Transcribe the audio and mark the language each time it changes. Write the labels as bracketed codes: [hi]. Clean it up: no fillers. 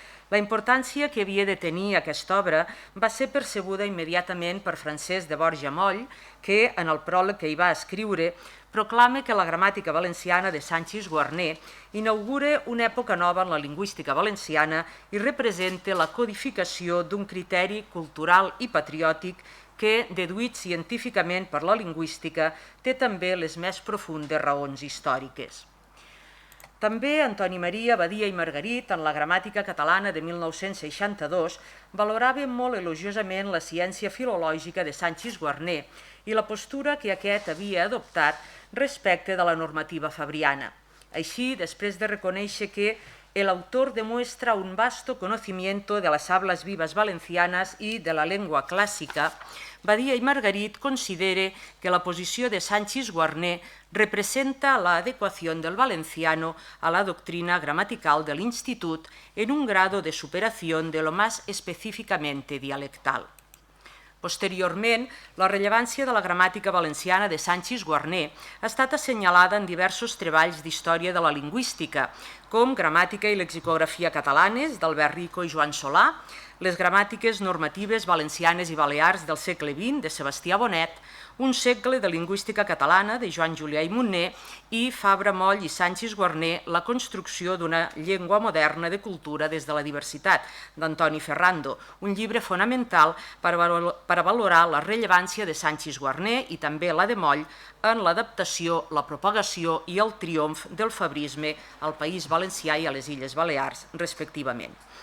[ca] La importància que havia de tenir aquesta obra va ser percebuda immediatament per Francesc de Borja Moll, que, en el pròleg que hi va escriure, proclama que la gramàtica valenciana de Sánchez Guarner inaugura una època nova en la lingüística valenciana i representa la codificació d'un criteri cultural i patriòtic que, deduït científicament per la lingüística, té també les més profundes raons històriques. També Antoni Maria Badia i Margarit, en la gramàtica catalana de 1962, valorava molt elogiosament la ciència filològica de Sánchez Guarner i la postura que aquest havia adoptat respecte de la normativa fabriana. Així, després de reconèixer que [es] el autor demuestra un vasto conocimiento de las hablas vivas valencianas y de la lengua clásica, [ca] Badia i Margarit considera que la posició de Sánchez Guarner representa [es] la adecuación del valenciano a la doctrina gramatical del institut en un grado de superación de lo más específicamente dialectal. [ca] Posteriorment, la rellevància de la gramàtica valenciana de Sánchez Guarner ha estat assenyalada en diversos treballs d'història de la lingüística, com Gramàtica i lexicografia catalanes d'Albert Rico i Joan Solà, les gramàtiques normatives valencianes i balears del segle XX de Sebastià Bonet, Un segle de lingüística catalana de Joan Julià i Munner i Fabra Moll i Sánchez Guarner, la construcció d'una llengua moderna de cultura des de la diversitat, d'Antoni Ferrando, un llibre fonamental per a valorar la rellevància de Sánchez Guarner i també la de Moll en l'adaptació, la propagació i el triomf del fabrisme al País Valencià i a les Illes Balears, respectivament.